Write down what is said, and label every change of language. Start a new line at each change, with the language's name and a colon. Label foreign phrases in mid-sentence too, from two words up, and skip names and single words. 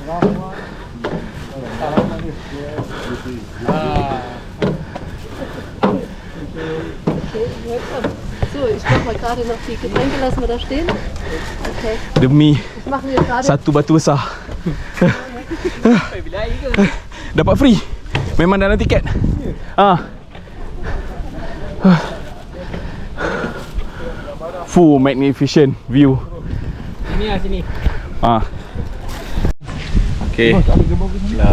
German: So, ich mach mal gerade noch die Getränke, lassen wir da stehen. Okay.
Malay: Demi
German: Das machen wir gerade.
Malay: satu batu besar. Dapat free. Memang dalam tiket.
English: Full magnificent view.
Malay: Sini lah, sini. Okay. Lah.